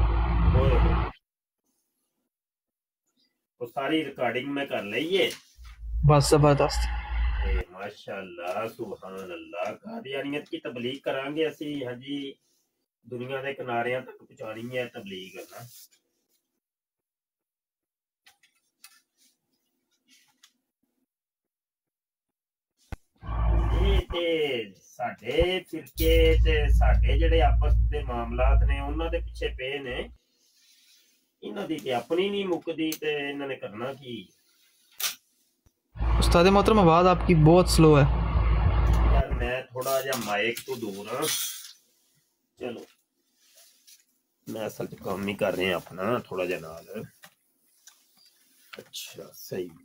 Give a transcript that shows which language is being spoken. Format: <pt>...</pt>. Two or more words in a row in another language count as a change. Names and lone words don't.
<ur>وہ ساری ریکارڈنگ میں کر لئیے. بس زبردست.</ur> <ar>ماشاء اللہ، سبحان اللہ.</ar> <ur>قادیانیت کی تبلیغ کریں گے</ur> <pa>اسی. ہاں جی، دنیا دے کناریاں تک پہنچانی ہے تبلیغ کرنا. ساڈے فرقے تے ساڈے جڑے آپس دے معاملات نے انہاں دے پیچھے پے نے. انہاں دی تے اپنی نہیں مکدی تے انہاں نے کرنا کی.</pa> <ur>استاد محترم آواز آپ کی بہت سلو ہے.</ur> <pa>یار میں تھوڑا جا مائک تو دور ہاں.</pa> <ur>چلو میں اصل کام نہیں کر رہے ہیں اپنا،</ur> <pa>تھوڑا جا نال.</pa> <ur>اچھا صحیح.</ur>